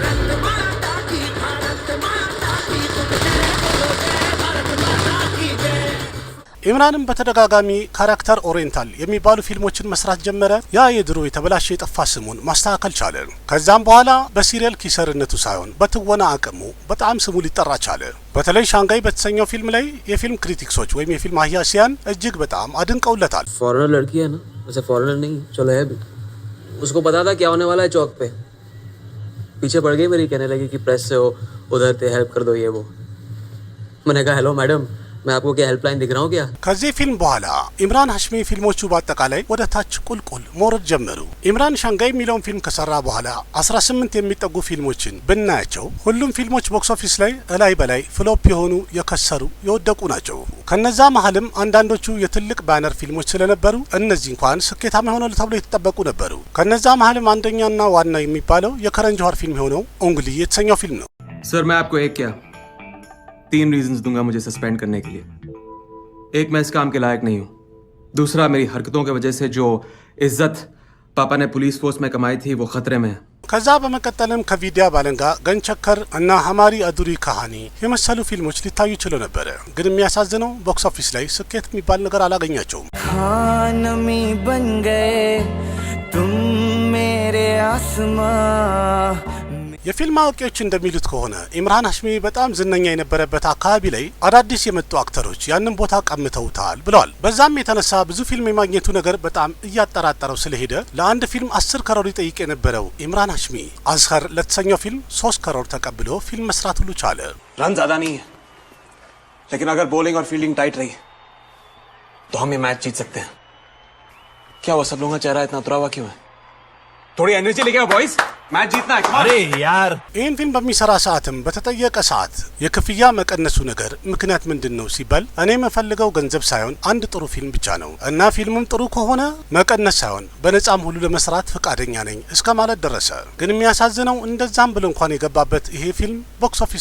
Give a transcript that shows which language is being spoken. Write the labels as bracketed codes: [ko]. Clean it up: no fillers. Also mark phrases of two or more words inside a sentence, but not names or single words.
[am] ኢምራንም በተደጋጋሚ [en] character oriental [am] የሚባሉ ፊልሞችን መስራት ጀመረ። ያ የድሮ የተበላሸ የጠፋ ስሙን ማስተካከል ቻለ። ከዛም በኋላ በሲሪየል ኪሰርነቱ ሳይሆን በትወና አቅሙ በጣም ስሙ ሊጠራ ቻለ። በተለይ ሻንጋይ በተሰኘው ፊልም ላይ የፊልም ክሪቲክሶች ወይም የፊልም አህያሲያን እጅግ በጣም አድንቀውለታል። [hi] फॉरेनर लड़की है ना, वैसे फॉरेनर नहीं, चलो है भी। उसको पता था क्या होने वाला है चौक पे, पीछे पड़ गई मेरी, कहने लगी कि प्रेस से हो, उधर थे, हेल्प कर दो ये वो। मैंने कहा [en] hello madam, [hi] मैं आपको क्या हेल्पलाइन दिख रहा हूँ क्या? [am] ከዚህ ፊልም በኋላ ኢምራን ሀሽሚ ፊልሞቹ በአጠቃላይ ወደ ታች ቁልቁል መውረድ ጀመሩ። ኢምራን ሻንጋይ የሚለውን ፊልም ከሰራ በኋላ 18 የሚጠጉ ፊልሞችን ብናያቸው ሁሉም ፊልሞች [en] box office [am] ላይ እላይ በላይ ፍሎፕ የሆኑ የከሰሩ የወደቁ ናቸው። ከነዛ መሀልም አንዳንዶቹ የትልቅ ባነር ፊልሞች ስለነበሩ እነዚህ እንኳን ስኬታማ ይሆናሉ ተብሎ የተጠበቁ ነበሩ። ከነዛ መሀልም አንደኛና ዋና የሚባለው የከረን ጆሃር ፊልም የሆነው ኡንግሊ የተሰኘው ፊልም ነው። [hi] सर मैं आपको एक क्या 3 रीजंस दूंगा मुझे सस्पेंड करने के लिए। एक, मैं इस काम के लायक नहीं हूं। दूसरा, मेरी हरकतों की वजह से जो इज्जत पापा ने [en] police force [hi] में कमाई थी वो खतरे में है। [am] ከዛ በመቀጠልም ከቪዲያ ባለንጋ ገንቸከር እና ሀማሪ አዱሪ ካሃኒ የመሰሉ ፊልሞች ሊታዩ ችለው ነበረ። ግን የሚያሳዝነው [en] box office [am] ላይ ስኬት የሚባል ነገር አላገኛቸውም። [hi] खानमी बन गए तुम मेरे आसमां। [am] የፊልም አዋቂዎች እንደሚሉት ከሆነ ኢምራን ሀሽሚ በጣም ዝነኛ የነበረበት አካባቢ ላይ አዳዲስ የመጡ አክተሮች ያንን ቦታ ቀምተውታል ብለዋል። በዛም የተነሳ ብዙ ፊልም የማግኘቱ ነገር በጣም እያጠራጠረው ስለሄደ ለአንድ ፊልም 10 ከሮር ይጠይቅ የነበረው ኢምራን ሀሽሚ አዝኸር ለተሰኘው ፊልም 3 ከሮር ተቀብሎ ፊልም መስራት ሁሉ ቻለ። [hi] रन ज्यादा नहीं है, लेकिन अगर बॉलिंग और [en] fielding tight [hi] रही तो हम ये मैच जीत सकते हैं। क्या वो सब लोगों का चेहरा इतना उतरा हुआ क्यों है? थोड़ी एनर्जी लेके आओ बॉयज, मैच जीतना है। अरे यार, [am] ይህን ፊልም በሚሰራ ሰዓትም በተጠየቀ ሰዓት የክፍያ መቀነሱ ነገር ምክንያት ምንድን ነው ሲባል እኔ የምፈልገው ገንዘብ ሳይሆን አንድ ጥሩ ፊልም ብቻ ነው እና ፊልሙም ጥሩ ከሆነ መቀነስ ሳይሆን በነጻም ሁሉ ለመስራት ፈቃደኛ ነኝ እስከ ማለት ደረሰ። ግን የሚያሳዝነው እንደዛም ብሎ እንኳን የገባበት ይሄ ፊልም [en] box office